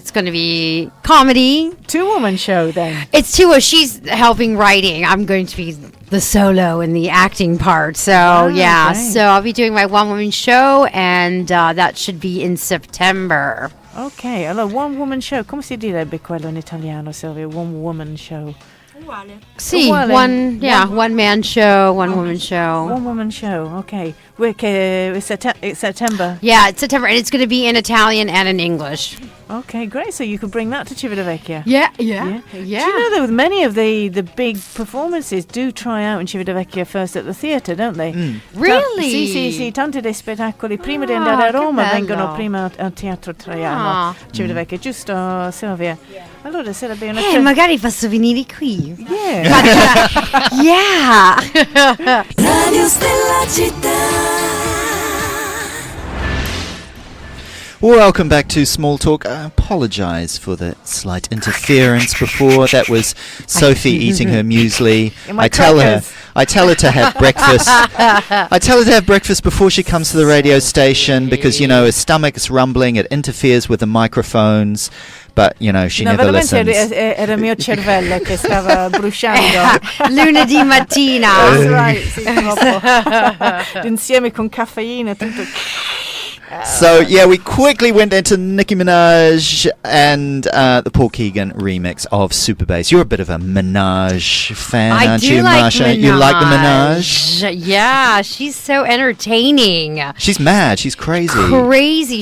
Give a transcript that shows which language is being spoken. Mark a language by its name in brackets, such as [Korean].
[English] It's going to be comedy. Two-woman show, then. It's two. She's helping writing. I'm going to be the solo and the acting part. So, yeah. Great. So, I'll be doing my one-woman show, and that should be in September. Ok, allora one-woman show. [Italian] Come si direbbe quello in italiano, Silvia? [English] One-woman show. Sì, one man show, one woman show. One woman show, okay. It's September. Yeah, it's September, and it's going to be in Italian and in English. Okay, great. So you could bring that to Civitavecchia. Yeah. Do you know that many of the big performances do try out in Civitavecchia first at the theatre, don't they? Really? [Italian] Sì. Tanti dei spettacoli prima di andare a Roma vengono prima al Teatro Traiano, Civitavecchia, giusto, Silvia? Allora sarebbe una... magari posso venire qui. [English] Yeah. Yeah. Radio Stella Città. Welcome back to Small Talk. I apologise for the slight interference before. That was Sophie eating her muesli. I tell her to have breakfast. I tell her to have breakfast before she comes to the radio station because, her stomach is rumbling. It interferes with the microphones. But, she never listens. [Italian] Era il mio cervello che stava bruciando. Lunedì mattina. [English] That's right, [Italian] sì, troppo. Insieme con caffeina, tutto... [English] So, we quickly went into Nicki Minaj and the Paul Keegan remix of Super Bass. You're a bit of a Minaj fan, aren't you, Marsha? Minaj. You like the Minaj? Yeah, she's so entertaining. She's mad. She's crazy.